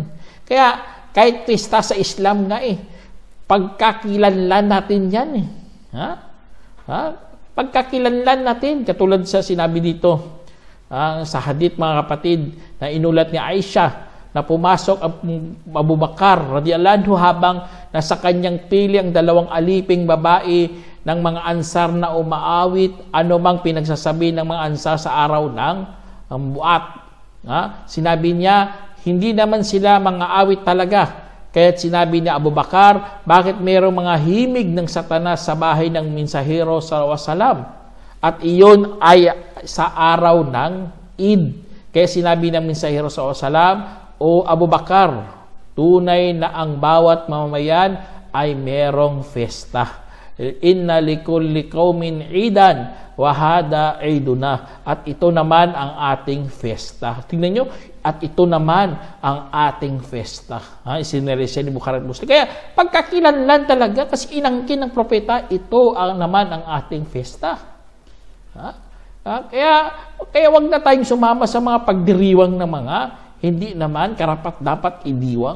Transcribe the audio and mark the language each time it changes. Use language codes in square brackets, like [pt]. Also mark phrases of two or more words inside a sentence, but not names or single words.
[tl] Kaya kahit pista sa Islam nga pagkakilanlan natin yan Pagkakilanlan natin, katulad sa sinabi dito sa hadith mga kapatid na inulat ni Aisha na pumasok ang Abu Bakar [ar] رضي الله عنه [tl] habang nasa kanyang pili ang dalawang aliping babae ng mga ansar na umaawit anumang pinagsasabi ng mga ansar sa araw ng buat. Sinabi niya, hindi naman sila mga awit talaga. Kaya't sinabi ni Abu Bakar, bakit mayroong mga himig ng Satanas sa bahay ng mensahero [ar] صلى الله عليه وسلم? [tl] At iyon ay sa araw ng Eid. Kaya sinabi ng mensahero [ar] صلى الله عليه وسلم, [tl] O Abu Bakar, tunay na ang bawat mamamayan ay merong festa. [ar] إن لكل قوم عيدا وهذا عيدنا. [tl] At ito naman ang ating festa. Tingnan nyo, at ito naman ang ating festa. Isineresya ni Bukhari at Muslim. Kaya pagkakilanlan talaga kasi inangkin ng propeta, ito naman ang ating festa. Kaya wag na tayong sumama sa mga pagdiriwang na mga hindi naman karapat dapat idiwang.